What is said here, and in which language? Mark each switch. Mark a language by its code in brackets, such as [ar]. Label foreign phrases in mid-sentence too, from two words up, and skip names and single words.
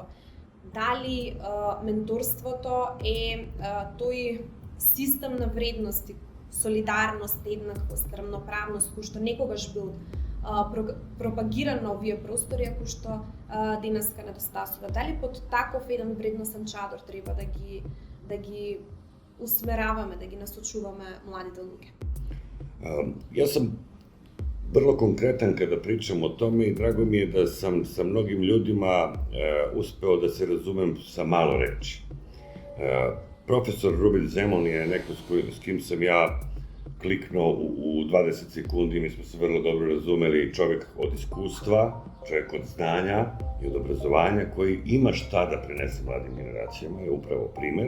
[mk] Дали менторството е тој систем на вредности, солидарност, еднаквост, рамноправност, кој што некогаш бил пропагиран на овие простори, ако што денеска недостасува. Дали под таков еден вредносен чадор треба да ги усмераваме, да ги насочуваме младите луѓе? Јас сам [sr] vrlo konkretan kada pričam o tome i drago mi je da sam sa mnogim ljudima uspeo da se razumem sa malo reči. Profesor Ruben Zeman je neko s kim sam ja kliknuo u 20 sekundi, mi smo se vrlo dobro razumeli, čovjek od iskustva, čovjek od znanja i od obrazovanja koji ima šta da prenese mladim generacijama, je upravo primer.